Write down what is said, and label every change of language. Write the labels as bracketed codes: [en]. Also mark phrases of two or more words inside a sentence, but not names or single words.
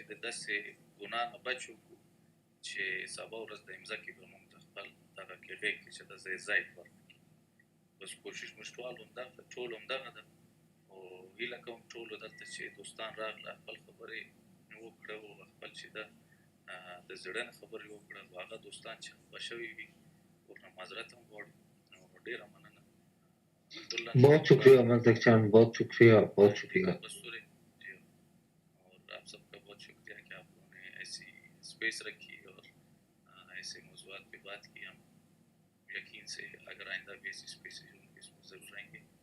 [ps] د داسې ګناه نه بچ وکړو چې سبا ورځ د مځکې به موږ ته خپل دغه کې غېږ کې چې د ځای ورکړي بس کوشش موږ ټول همدغه ده او هیله کوم ټولو دلته چې دوستان راغله خپل خبرې وکړه او خپل چې ده د زړه نه خبرې وکړه او هغه دوستان چې خفه شوي وي ورنه معذرت هم غواړو نو ډېره مننه [ur] بہت شکریہ مزدک چاند بہت شکریہ اور آپ سب کا بہت شکریہ کہ آپ لوگوں نے ایسی سپیس رکھی اور ایسے موجود پہ بات کی ہم یقین سے اگر آئندہ بھی ایسی سپیس ہوں گی اس میں ضرور آئیں گے